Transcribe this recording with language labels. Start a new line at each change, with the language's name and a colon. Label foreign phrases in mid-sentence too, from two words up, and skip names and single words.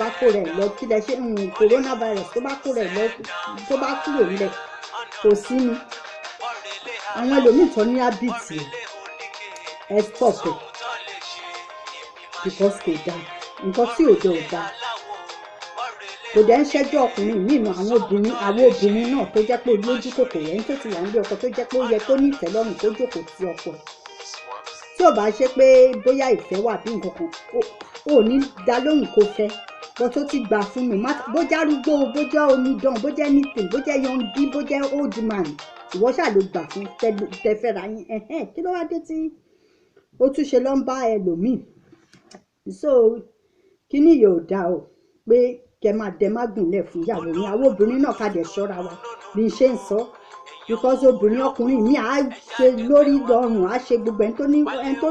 Yoruba: kó rẹ̀ lọ kí lẹ ṣe coronavirus tó bá kó rẹ̀ lọ tó bá kúrò nílẹ̀ kò sí ni àwọn ẹlòmíì tó ní hábìtì ẹ stop ẹ because kò dáa nǹkan tí ò dáa kò dẹ̀ ń ṣẹ́jọ́ ọkùnrin nínú àwọn obìnrin náà tó jẹ́ pé lójú kòkòrò ẹni tó ti wà nílé ọkọ tó jẹ́ pé ó yẹ kó ní ìtẹ́lọ́rùn tó jókòó sí ọkọ tí ò bá ṣe pé bóyá ìfẹ́ wà bí nǹkan kan ò ní dá lóhùn kó fẹ́ bó tó ti gbà fún mi bójá arúgbó bójá omidan bójá anything bójá yọǹdí bójá
English: old man
Yoruba: ìwọ ṣáà ló gbà fún tẹfẹ́ra yín kí ló wá dé tí ó tún ṣe ló ń bá ẹlòmíì so kíní yóò dá o pé kẹ máa dẹ má gùnlẹ̀ fún ìyàwó ní àwọn obìnrin náà ká dẹ̀ ṣọ́ra wa bí n ṣe ń sọ because obìnrin ọkùnrin mi á ṣe lórí lọ́rùn á ṣe gbogbo ẹni tó